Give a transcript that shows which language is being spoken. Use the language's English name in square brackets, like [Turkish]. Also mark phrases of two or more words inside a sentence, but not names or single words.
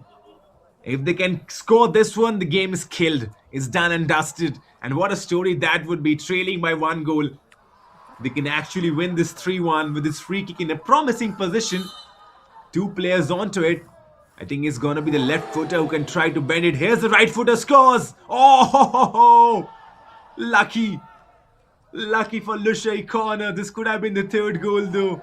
[English] If they can score this one, the game is killed. It's done and dusted. And what a story that would be, trailing by 1 goal. They can actually win this 3-1 with this free kick in a promising position. 2 players onto it. I think it's going to be the left footer who can try to bend it. Here's the right footer, scores. Oh, ho, ho, ho. Lucky. Lucky for Lushai corner. This could have been the 3rd goal though.